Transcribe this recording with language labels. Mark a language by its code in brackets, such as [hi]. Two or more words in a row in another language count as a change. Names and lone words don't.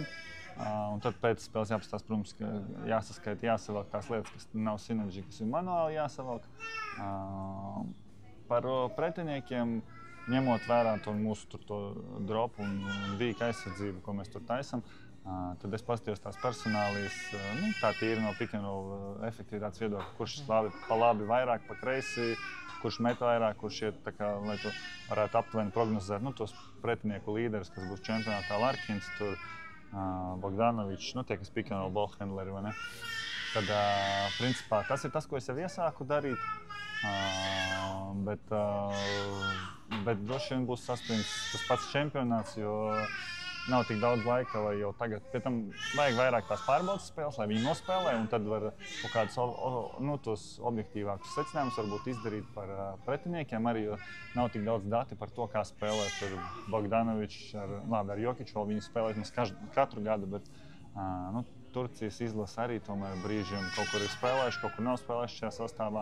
[lv] Un tad pēc spēles jāpastāst, protams, ka jāsaskaita, jāsavelk tās lietas, kas nav synergy, kas ir manuāli jāsavelk. Par pretiniekiem, ņemot vērā to mūsu to dropu un vīka aizsardzību, ko mēs tur taisam, tad es paskatījos tās personālijas, tā tīri no [en] pick and roll [lv] efektivitātes viedokļa, kurš pa labi vairāk, pa kreisi, kurš met vairāk, kurš iet tā kā, lai tu varētu aptuveni prognozēt, tos pretinieku līderus, kas būs čempionātā, Larkins, tur Bogdanovičs, tie, kas [en] pick and roll [lv] ballhandleri, vai ne? Tad, principā, tas ir tas, ko es jau iesāku darīt, bet droši vien būs saspringts tas pats čempionāts, jo nav tik daudz laika, lai jau tagad, pie tam vajag vairāk tās pārbaudas spēles, lai viņi nospēlē, un tad var kaut kādus tos objektīvākus secinājumus varbūt izdarīt par pretiniekiem arī, jo nav tik daudz dati par to, kā spēlē tur Bogdanovičs ar Jokiču, vēl viņi spēlē katru gadu, bet Turcijas izlase arī tomēr brīžiem kaut kur ir spēlējuši, kaut kur nav spēlējuši šajā sastāvā.